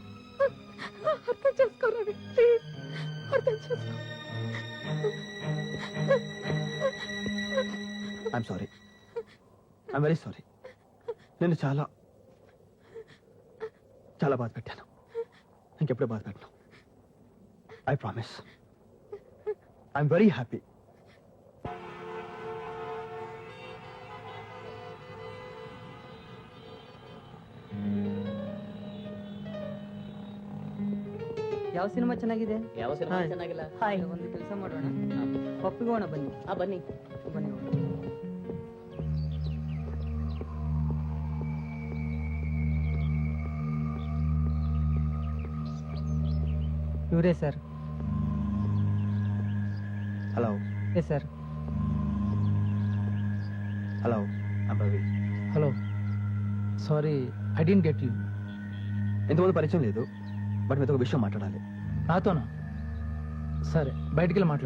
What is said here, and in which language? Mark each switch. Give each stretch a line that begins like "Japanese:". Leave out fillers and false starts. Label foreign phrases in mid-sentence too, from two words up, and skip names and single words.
Telugu: అర్థం చేసుకోరావి, ప్లీజ్ అర్థం చేసుకో.
English: I'm sorry, I'm very sorry.
Telugu: నేను చాలా చాలా బాధ పెట్టాను. ఇంకెప్పుడే బాధ పెట్టను.
English: I promise. I'm very happy.
Kannada: ಯಾವ ಸಿನಿಮಾ ಚೆನ್ನಾಗಿದೆ? ಯಾವ ಸಿನಿಮಾ ಚೆನ್ನಾಗಿಲ್ಲ? ಒಂದು ಕೆಲಸ ಮಾಡೋಣ, ಪಪ್ಪಿಗೆ ಹೋಗೋಣ ಬನ್ನಿ. ಬನ್ನಿ ಬನ್ನಿ. ಇವರೇ ಸರ್.
Telugu: హలో
English: yes sir. hello, I'm Ravi. hello, sorry I don't get you.
Telugu: ఇంతకుముందు పరిచయం లేదు, బట్ మీతో ఒక విషయం మాట్లాడాలి. నాతోనా? సరే, బయటికి వెళ్ళి మాట్లాడా.